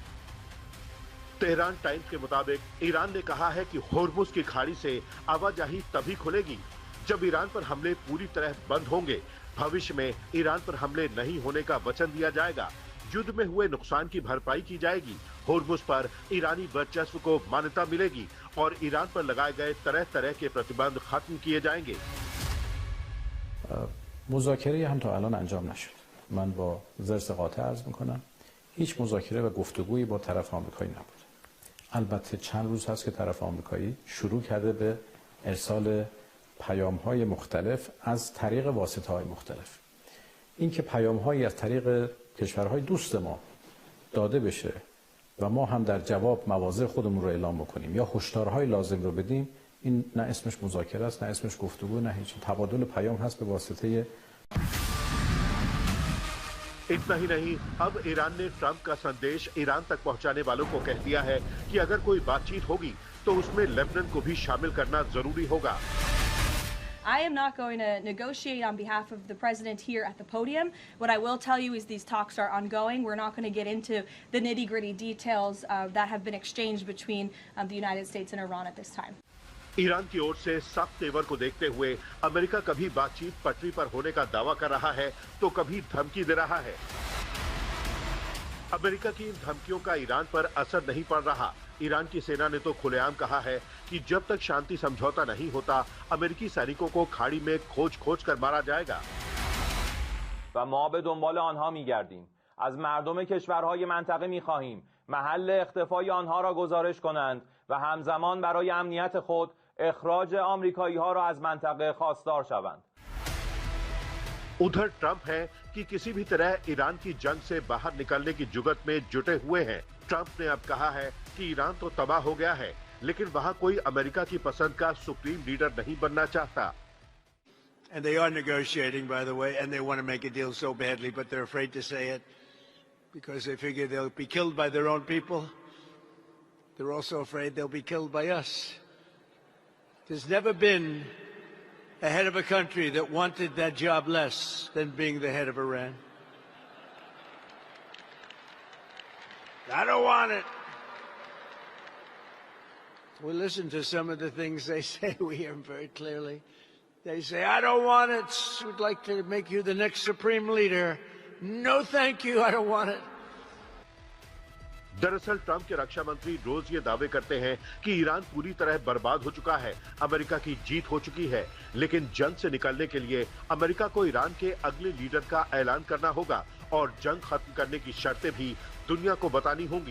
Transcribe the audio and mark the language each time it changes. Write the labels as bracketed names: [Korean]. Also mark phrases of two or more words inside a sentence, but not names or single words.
[Hindi] तेहरान टाइम्स के मुताबिक ईरान ने कहा है कि होर्मुज की खाड़ी से आवाजाही तभी खुलेगी जब ईरान पर हमले पूरी तरह बंद होंगे। भविष्य में ईरान पर हमले नहीं होने का वचन दिया जाएगा। युद्ध में हुए नुकसान की भरपाई की जाएगी। होर्मुज पर ईरानी वर्चस्व को मान्यता मिलेगी और ईरान पर लगाए गए तरह तरह के प्रतिबंध खत्म किए जाएंगे। [Persian] مذاکره هم تا الان انجام نشد. من با ضرس قاطع عرض میکنم هیچ مذاکره و گفتگویی با طرف آمریکایی نبود. البته چند روز هست که طرف آمریکایی شروع کرده به ارسال پیام‌های مختلف از طریق واسطه‌های مختلف. این که پیام‌هایی از طریق کشورهای دوست ما داده بشه و ما هم در جواب مواضع خودمون رو اعلام بکنیم یا هشدارهای لازم رو بدیم، این نه اسمش مذاکره است، نه اسمش گفتگو، نه هیچ. تبادل پیام هست به واسطه [Hindi] इतना ही नहीं, अब ईरान ने ट्रंप का संदेश ईरान तक पहुंचाने वालों को कह दिया है कि अगर कोई बातचीत होगी तो उसमें लेबनान को भी शामिल करना जरूरी होगा। [English] I am not going to negotiate on behalf of the president here at the podium. What I will tell you is these talks are ongoing. We're not going to get into the nitty-gritty details that have been exchanged between the United States and Iran at this time. [Hindi] ईरान की ओर से सख्त तेवर को देखते हुए अमेरिका कभी बातचीत पटरी पर होने का दावा कर रहा है तो कभी धमकी दे रहा है। अमेरिका की इन धमकियों का ईरान पर असर नहीं पड़ रहा। ईरान की सेना ने तो खुलेआम कहा है कि जब तक शांति समझौता नहीं होता, अमेरिकी सैनिकों को खाड़ी में खोज कर मारा जाएगा। [Persian] و ما به دنبال آنها می‌گردیم. از مردم کشورهای منطقه می‌خواهیم محل اختفای آنها را گزارش کنند و همزمان برای امنیت خود اخراج آمریکایی‌ها را از منطقه خواستار شوند. [Hindi] उधर ट्रंप है कि किसी भी तरह ईरान की जंग से बाहर निकलने की जुगत में जुटे हुए हैं। ट्रंप ने अब कहा है कि ईरान तो तबाह हो गया है, लेकिन वहां कोई अमेरिका की पसंद का [English] supreme leader [Hindi] नहीं बनना चाहता। [English] And they are negotiating, by the way, and they want to make a deal so badly, but they're afraid to say it because they figure they'll be killed by their own people. They're also afraid they'll be killed by us. There's never been a head of a country that wanted that job less than being the head of Iran. I don't want it. We listen to some of the things they say. We hear them very clearly. They say, I don't want it. We'd like to make you the next supreme leader. No, thank you. I don't want it. [Hindi] दरअसल ट्रंप के रक्षा मंत्री रोज ये दावे करते हैं कि ईरान पूरी तरह बर्बाद हो चुका है, अमेरिका की जीत हो चुकी है। लेकिन जंग से निकलने के लिए अमेरिका को ईरान के अगले लीडर का ऐलान करना होगा और जंग खत्म करने की शर्तें भी दुनिया को बतानी होंगी।